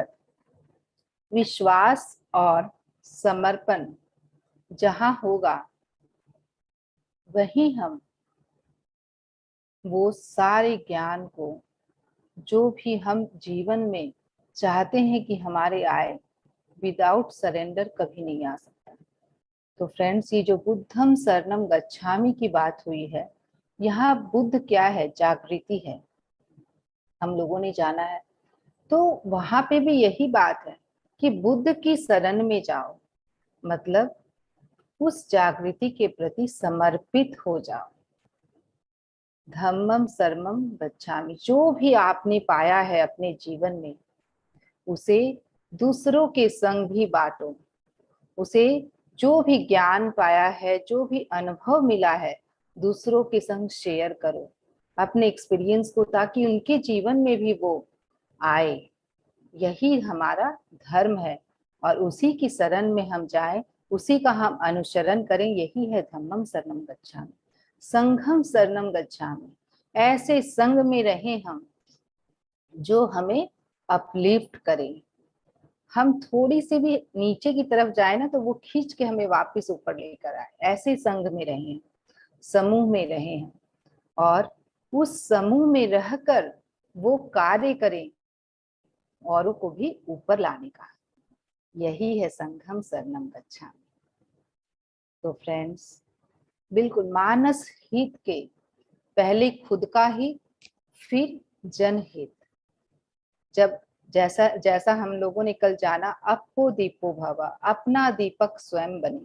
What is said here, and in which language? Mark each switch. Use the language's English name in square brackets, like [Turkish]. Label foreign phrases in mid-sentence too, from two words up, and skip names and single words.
[Hindi] विश्वास और समर्पण जहां होगा वहीं हम वो सारे ज्ञान को, जो भी हम जीवन में चाहते हैं कि हमारे आए, [English] without surrender [Hindi] कभी नहीं आ सकता। तो फ्रेंड्स, ये जो [Pali] बुद्धम शरणम गच्छामि [Hindi] की बात हुई है, यहाँ बुद्ध क्या है? जागृति है, हम लोगों ने जाना है। तो वहां पे भी यही बात है कि बुद्ध की शरण में जाओ, मतलब उस जागृति के प्रति समर्पित हो जाओ। [Pali] धम्मम शरणम गच्छामि, [Hindi] जो भी आपने पाया है अपने जीवन में, उसे दूसरों के संग भी बांटो। उसे जो भी ज्ञान पाया है, जो भी अनुभव मिला है, दूसरों के संग शेयर करो अपने एक्सपीरियंस को, ताकि उनके जीवन में भी वो आए। यही हमारा धर्म है और उसी की शरण में हम जाएं, उसी का हम अनुसरण करें। यही है [Pali] धम्मम शरणम गच्छामि, संघम शरणम गच्छामि। [Hindi] ऐसे संग में रहें हम जो हमें अपलिफ्ट करें। हम थोड़ी सी भी नीचे की तरफ जाए ना, तो वो खींच के हमें वापस ऊपर लेकर आए। ऐसे संग में रहें, समूह में रहें और उस समूह में रहकर वो कार्य करें औरों को भी ऊपर लाने का। यही है [Pali] संघम शरणम गच्छामि। [Hindi] तो फ्रेंड्स, बिल्कुल मानस हित के पहले खुद का हित, फिर जनहित। जब जैसा हम लोगों ने कल जाना, [Pali] अपो दीपो भव, [Hindi] अपना दीपक स्वयं बने।